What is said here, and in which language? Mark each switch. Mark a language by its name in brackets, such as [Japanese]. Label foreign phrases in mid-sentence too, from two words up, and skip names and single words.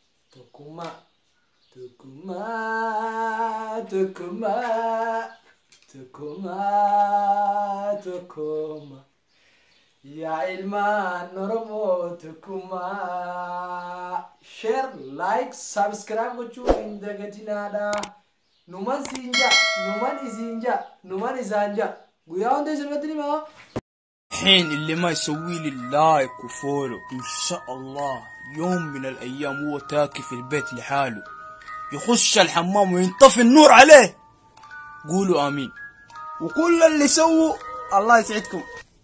[Oromo] yaa ilmaan Oromoo tokkummaa [English] share like subscribe [Oromo] gochuu hin dagatinaadha numan siinja numan isinja numan isanja guyyaa hunda isinumatti himaa [Arabic] الحين اللي ما يسوي لي لايك وفولو ان شاء الله يوم من الايام هو تاكي في البيت لحاله يخش الحمام وينطفي النور عليه. قولوا امين. وكل اللي سووا الله يسعدكم.